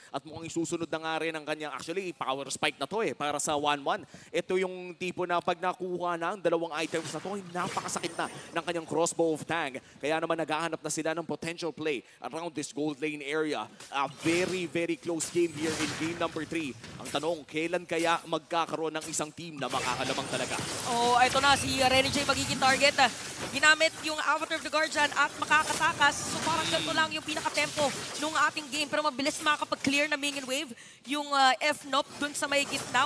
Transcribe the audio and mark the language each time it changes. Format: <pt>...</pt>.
<tl>At mukhang isusunod na nga rin ang kanyang, actually, power spike na to para sa 1-1. Ito yung tipo na pag nakuha na ang 2 items na to, ay napakasakit na ng kanyang crossbow of Tang. Kaya naman naghahanap na sila ng</tl> <en>potential play around this gold lane area. A very, very close game here in game number 3.</en> <tl>Ang tanong, kailan kaya magkakaroon ng isang team na makakalamang talaga? Oh, ito na si Rene J magiging target. Ginamit yung Avatar of the Guardian at makakatakas. So parang ganito lang yung pinaka-tempo nung ating game. Pero mabilis makakapag-clear na minion wave yung F-Nop dun sa may gitna.</tl>